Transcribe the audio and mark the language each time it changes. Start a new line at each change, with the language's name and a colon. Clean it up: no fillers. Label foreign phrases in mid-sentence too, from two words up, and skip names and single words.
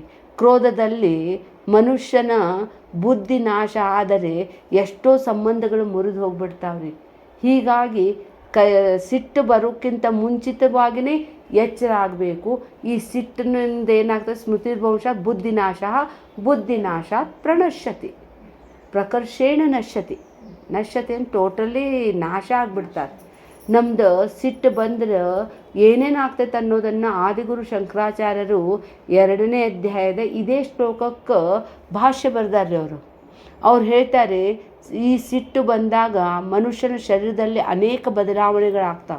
Kannada: ಕ್ರೋಧದಲ್ಲಿ ಮನುಷ್ಯನ ಬುದ್ಧಿ ನಾಶ ಆದರೆ ಎಷ್ಟೋ ಸಂಬಂಧಗಳು ಮುರಿದು ಹೋಗ್ಬಿಡ್ತಾವ್ರಿ. ಹೀಗಾಗಿ ಸಿಟ್ಟು ಬರೋಕ್ಕಿಂತ ಮುಂಚಿತವಾಗಿಯೇ ಎಚ್ಚರ ಆಗಬೇಕು. ಈ ಸಿಟ್ಟಿನಿಂದ ಏನಾಗ್ತದೆ,
Sanskrit: ಸ್ಮೃತಿರ್ಭಂಶ ಬುದ್ಧಿನಾಶ, ಬುದ್ಧಿನಾಶ ಪ್ರಣಶ್ಯತಿ, ಪ್ರಕರ್ಷೇಣ ನಶ್ಯತಿ.
Kannada: ನಶ್ಯತಿ ಅಂತ ಟೋಟಲಿ ನಾಶ ಆಗಿಬಿಡ್ತಾರೆ. ನಮ್ದು ಸಿಟ್ಟು ಬಂದ್ರೆ ಏನೇನಾಗ್ತೈತೆ ಅನ್ನೋದನ್ನು ಆದಿಗುರು ಶಂಕರಾಚಾರ್ಯರು 2ನೇ ಅಧ್ಯಾಯದ ಇದೇ ಶ್ಲೋಕಕ್ಕೆ ಭಾಷ್ಯ ಬರ್ದಾರ್ರಿ ಅವ್ರು ಹೇಳ್ತಾರೆ, ಈ ಸಿಟ್ಟು ಬಂದಾಗ ಮನುಷ್ಯನ ಶರೀರದಲ್ಲಿ ಅನೇಕ ಬದಲಾವಣೆಗಳಾಗ್ತಾವೆ.